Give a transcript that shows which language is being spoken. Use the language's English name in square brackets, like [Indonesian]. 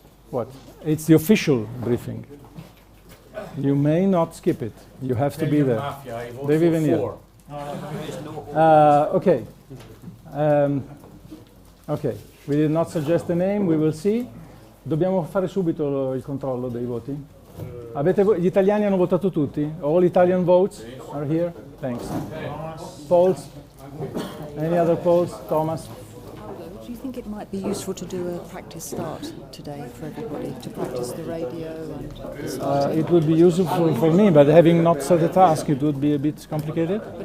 [English] What? It's the official briefing. You may not skip it. You have to be there. [Italian] Devi venire. [English] Okay. Ok, we did not suggest a name, we will see. [Italian] Dobbiamo fare subito il controllo dei voti? Gli italiani hanno votato tutti? [English] All Italian votes are here? Thanks. Polls? Any other polls? Thomas? Do you think it might be useful to do a practice start today for everybody, to practice the radio and it would be useful for me, but having not set a task, it would be a bit complicated.